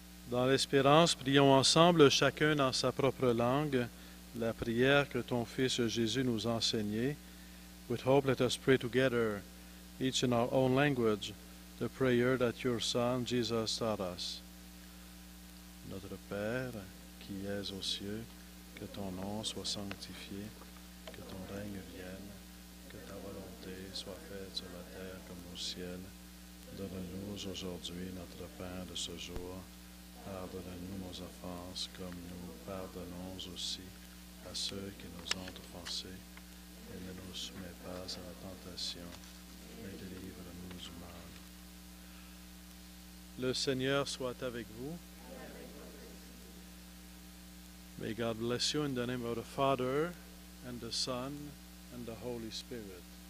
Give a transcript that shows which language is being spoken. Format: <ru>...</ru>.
<fr>Dans l'espérance, prions ensemble, chacun dans sa propre langue, la prière que ton Fils Jésus nous a enseignée.</fr> <en>With hope, let us pray together, each in our own language, the prayer that your Son Jesus taught us.</en> <fr>Notre Père, qui es aux cieux, que ton nom soit sanctifié, que ton règne vienne, que ta volonté soit faite sur la terre comme au ciel. Donne-nous aujourd'hui notre pain de ce jour. Pardonne-nous nos offenses comme nous pardonnons aussi à ceux qui nous ont offensés. Et ne nous soumets pas à la tentation, mais délivre-nous du mal. Le Seigneur soit avec vous.</fr> <en>May God bless you in the name of the Father, and the Son, and the Holy Spirit.</en>